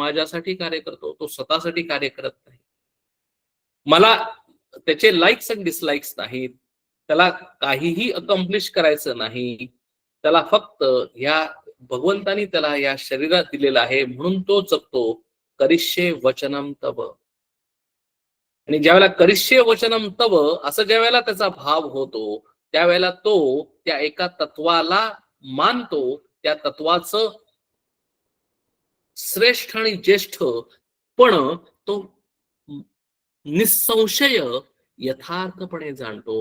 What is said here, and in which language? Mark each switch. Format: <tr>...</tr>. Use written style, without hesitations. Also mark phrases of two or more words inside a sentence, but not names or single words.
<mr>समाजासाठी कार्य करतो, तो स्वतःसाठी कार्य करत नाही. मला त्याचे लाईक्स आणि डिसलाईक्स नाहीत, त्याला काहीही अकम्प्लिश करायचं नाही, त्याला फक्त ह्या भगवंतानी त्याला या शरीरात दिलेलं आहे म्हणून तो जगतो.</mr> <sa>करिष्ये वचनम तव.</sa> <mr>आणि ज्यावेळेला</mr> <sa>करिष्ये वचनम तव</sa> <mr>असं ज्या वेळेला त्याचा भाव होतो, त्यावेळेला तो त्या एका तत्वाला मानतो, त्या तत्वाचं श्रेष्ठ आणि ज्येष्ठ पण तो निसंशय यथार्थपणे जाणतो.</mr>